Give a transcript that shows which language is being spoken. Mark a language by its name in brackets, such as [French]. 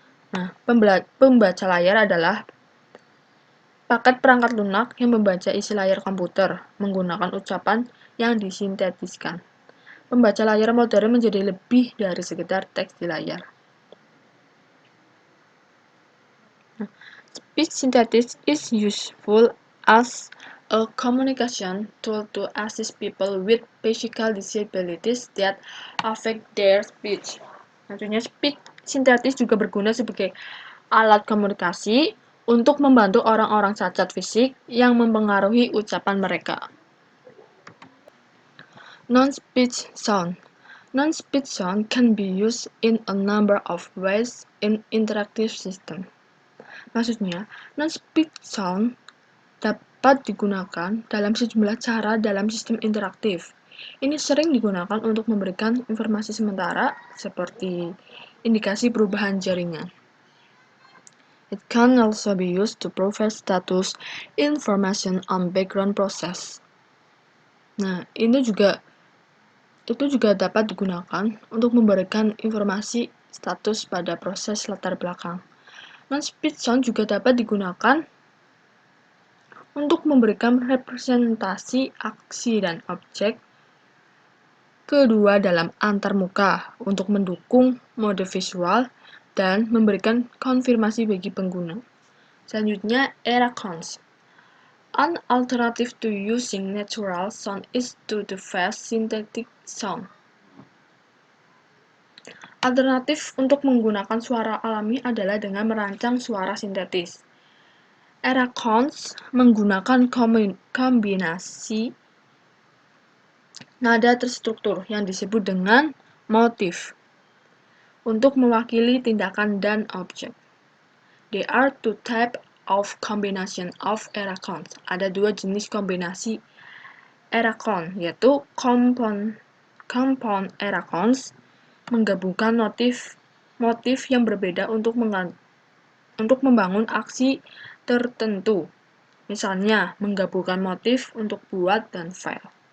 [Indonesian] Nah, pembaca layar adalah paket perangkat lunak yang membaca isi layar komputer menggunakan ucapan yang disintetiskan. Pembaca layar modern menjadi lebih dari sekedar teks di layar. [English] Speech synthesis is useful as a communication tool to assist people with physical disabilities that affect their speech. [Indonesian] Maksudnya, speech synthesis juga berguna sebagai alat komunikasi untuk membantu orang-orang cacat fisik yang mempengaruhi ucapan mereka. [English] Non-speech sound. Non-speech sound can be used in a number of ways in interactive system. [Indonesian] Maksudnya, non-speech sound dapat digunakan dalam sejumlah cara dalam sistem interaktif. Ini sering digunakan untuk memberikan informasi sementara seperti indikasi perubahan jaringan. [English] It can also be used to provide status information on background process. [Indonesian] Nah, itu juga dapat digunakan untuk memberikan informasi status pada proses latar belakang. Non-speech sound juga dapat digunakan untuk memberikan representasi aksi dan objek kedua dalam antarmuka untuk mendukung mode visual dan memberikan konfirmasi bagi pengguna. Selanjutnya, Eracons. [English] An alternative to using natural sound is to the fast synthetic sound. [Indonesian] Alternatif untuk menggunakan suara alami adalah dengan merancang suara sintetis. Eracons menggunakan kombinasi nada terstruktur yang disebut dengan motif untuk mewakili tindakan dan objek. [English] There are two types of combination of eracons. [Indonesian] Ada dua jenis kombinasi eracon, yaitu compound eracons, menggabungkan motif yang berbeda untuk membangun aksi tertentu. Misalnya, menggabungkan motif untuk buat dan file.